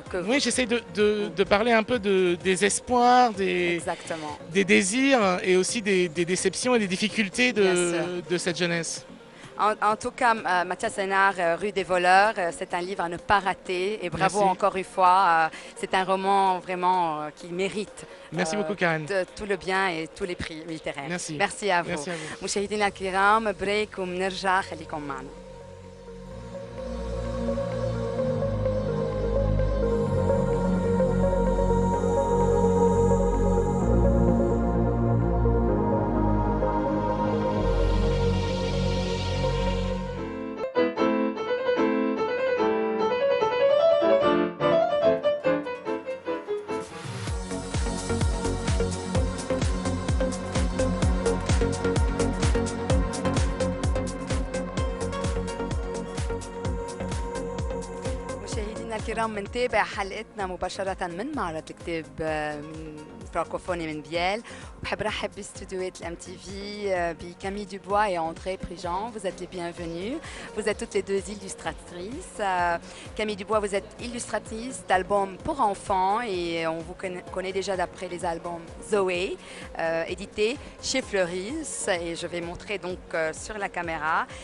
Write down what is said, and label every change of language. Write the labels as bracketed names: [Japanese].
[French] Oui, j'essaie de parler un peu des espoirs, des désirs et aussi des déceptions et des difficultés de cette jeunesse. En tout cas, Mathias Hénard, Rue des voleurs, c'est un livre à ne pas rater, et bravo encore une fois. C'est un roman vraiment qui mérite Merci beaucoup, Karen. tout le bien et tous les prix littéraires. Merci à vous. Merci à vous. [Arabic] مشاهدينا الكرام، بريك وبنرجع، خليكم معنا. الكرام، منتابع حلقتنا مباشرة من معرض الكتاب من فرانكوفوني من بيال. وبحب رحب باستديوهات الام تي في بكامي دوبوا et André Prigent. [French] Vous êtes les bienvenus. Vous êtes toutes les deux illustratrices. Camille Dubois, vous êtes illustratrice d'albums pour enfants et on vous connaît déjà d'après les albums Zoé, édités chez Fleuris, et je vais montrer donc sur la caméra.